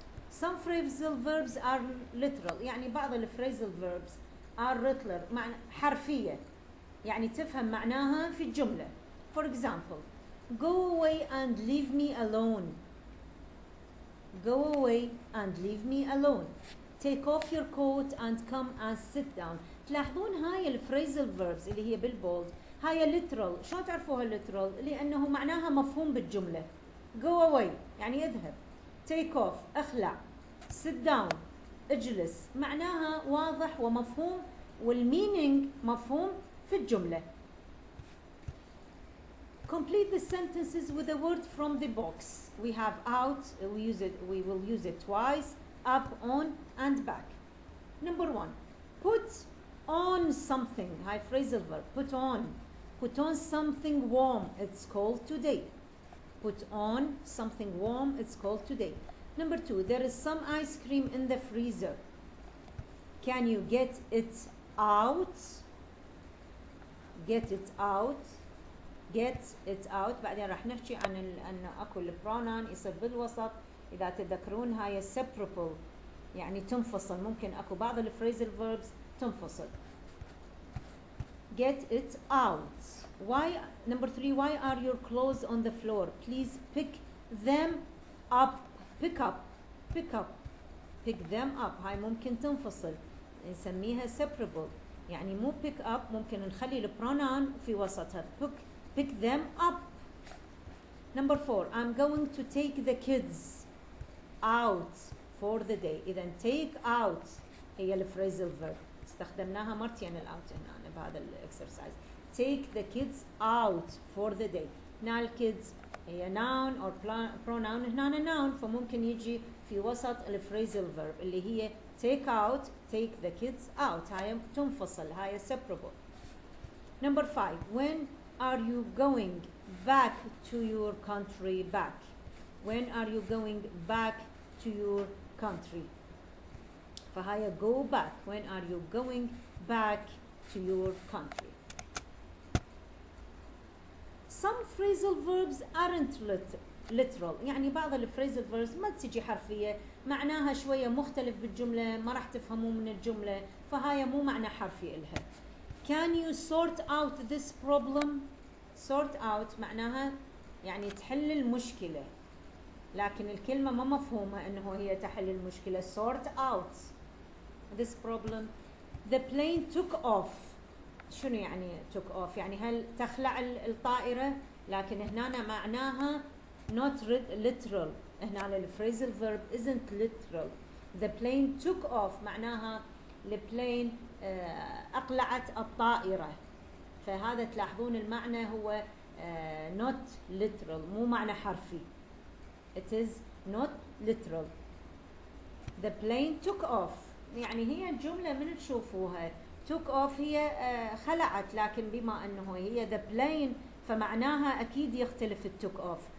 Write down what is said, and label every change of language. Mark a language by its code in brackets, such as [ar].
[en] Some phrasal verbs are literal, [ar] يعني بعض [en] الphrasal verbs are literal, [ar] حرفية, يعني تفهم معناها في الجملة. [en] For example, go away and leave me alone. Go away and leave me alone. Take off your coat and come and sit down. [ar] تلاحظون هاي الفريزل verbs اللي هي بالبولد هاي literal. شلون تعرفوها literal؟ لأنه معناها مفهوم بالجملة. [en] Go away [ar] يعني يذهب. [en] Take off [ar] اخلع. [en] Sit down [ar] اجلس. معناها واضح ومفهوم والmeaning مفهوم في الجملة. [en] Complete the sentences with a word from the box. We have out, we will use it twice, up, on, and back. Number one, put on something. High phrasal verb, put on. Put on something warm, it's cold today. Put on something warm, it's cold today. Number two, there is some ice cream in the freezer. Can you get it out? Get it out. Get it out. [ar] بعدين راح نحكي عن أن أكو البرونان يصير بالوسط. إذا تذكرون هاي separable يعني تنفصل. ممكن أكو بعض الفريزل verbs تنفصل. [en] Get it out. Why? Number three, why are your clothes on the floor? Please pick them up. Pick up. Pick up. Pick them up. [ar] هاي ممكن تنفصل. نسميها separable. يعني مو pick up ممكن نخلي البرونان في وسطها. [en] Pick them up. Number four, I'm going to take the kids out for the day. [ar] إذا take out هي الفريزل verb. استخدمناها مرتين out هنا بهذا الاكسرسايز. [en] Take the kids out for the day. [ar] هنا الkids هي [en] noun or pronoun. [ar] هنا noun فممكن يجي في وسط الفريزل verb اللي هي [en] take out, take the kids out. [ar] هاي تنفصل. [en] هاي separable. Number five, when are you going back to your country? Back. When are you going back to your country? فهاي go back. When are you going back to your country? Some phrasal verbs aren't literal. [ar] يعني بعض الفريزل verbs ما تجي حرفية. معناها شوية مختلف بالجملة. ما راح تفهموا من الجملة. فهاي مو معنى حرفي إلها. [en] Can you sort out this problem? [ar] Sort out معناها يعني تحل المشكلة. لكن الكلمة ما مفهومة إنه هي تحل المشكلة. [en] Sort out this problem. The plane took off. [ar] شنو يعني took off؟ يعني هل تخلع الطائرة؟ لكن هنا معناها [en] not literal. [ar] هنا الفريزل [en] verb isn't literal. The plane took off [ar] معناها البلين أقلعت الطائرة. فهذا تلاحظون المعنى هو [en] not literal [ar] مو معنى حرفي. [en] It is not literal. The plane took off [ar] يعني هي الجملة من تشوفوها took off هي خلعت. لكن بما أنه هي the plane فمعناها أكيد يختلف took off.